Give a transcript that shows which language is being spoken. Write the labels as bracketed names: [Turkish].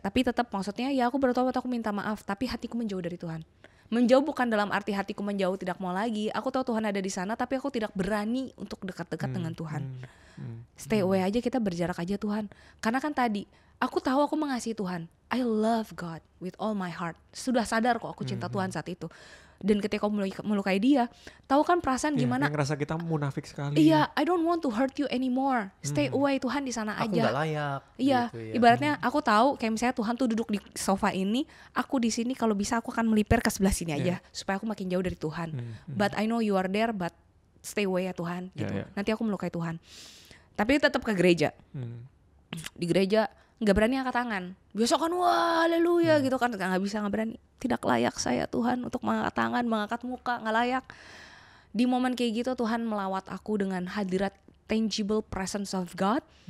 [Indonesian] Tapi tetap maksudnya ya aku bertobat, aku minta maaf. Tapi hatiku menjauh dari Tuhan. Menjauh bukan dalam arti hatiku menjauh tidak mau lagi. Aku tahu Tuhan ada di sana, tapi aku tidak berani untuk dekat-dekat dengan Tuhan. [English] Stay away [Indonesian] aja, kita berjarak aja Tuhan. Karena kan tadi aku tahu aku mengasihi Tuhan. [English] I love God with all my heart. [Indonesian] Sudah sadar kok aku cinta Tuhan saat itu. Dan ketika aku melukai dia, tahu kan perasaan gimana? Yang ngerasa kita munafik sekali. [English] Iya, I don't want to hurt you anymore. Stay away, [Indonesian] Tuhan di sana aja. Aku nggak layak. Iya, gitu ya. Ibaratnya aku tahu kayak misalnya Tuhan tuh duduk di sofa ini, aku di sini, kalau bisa aku akan melipir ke sebelah sini aja supaya aku makin jauh dari Tuhan. [English] But I know you are there, but stay away [Indonesian] ya Tuhan. Gitu. Nanti aku melukai Tuhan. Tapi tetap ke gereja. Di gereja nggak berani angkat tangan. Biasa kan wah haleluya gitu kan, nggak bisa, nggak berani. Tidak layak saya Tuhan untuk mengangkat tangan, mengangkat muka, nggak layak. Di momen kayak gitu Tuhan melawat aku dengan hadirat [English] tangible presence of God.